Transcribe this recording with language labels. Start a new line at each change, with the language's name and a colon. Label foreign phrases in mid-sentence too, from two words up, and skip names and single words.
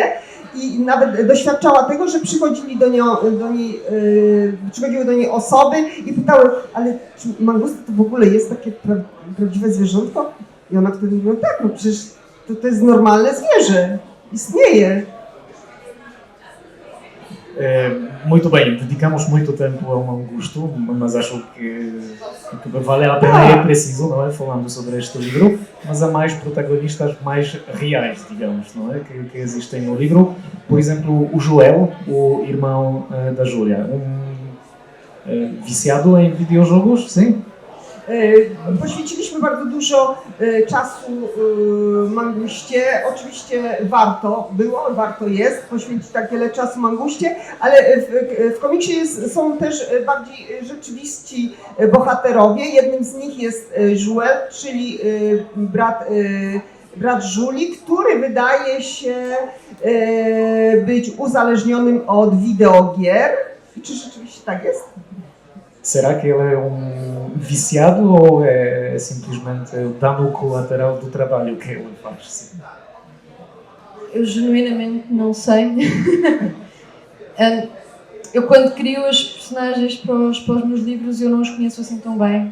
Polish: I nawet doświadczała tego, że przychodziły do niej osoby i pytały, ale czy mangusta to w ogóle jest takie prawdziwe zwierzątko? I ona wtedy mówiła, tak, no przecież to jest normalne zwierzę, istnieje.
Portuguese: Muito bem, dedicamos muito tempo ao Mangusto, mas acho que vale a pena e é preciso, não é, falando sobre este livro, mas há mais protagonistas mais reais, digamos, não é, que existem no livro. Por exemplo, o Joel, o irmão da Júlia, viciado em videojogos, sim?
Polish: Poświęciliśmy bardzo dużo czasu manguście. Oczywiście warto jest poświęcić tak wiele czasu manguście, ale w komiksie są też bardziej rzeczywiści bohaterowie. Jednym z nich jest Joel, czyli brat Julii, który wydaje się być uzależnionym od wideogier. Czy rzeczywiście tak jest?
Portuguese: Será que ele é viciado ou é simplesmente o dano colateral do trabalho que ele faz? Eu genuinamente não sei. Eu quando crio as personagens para os meus livros, eu não os conheço assim tão bem.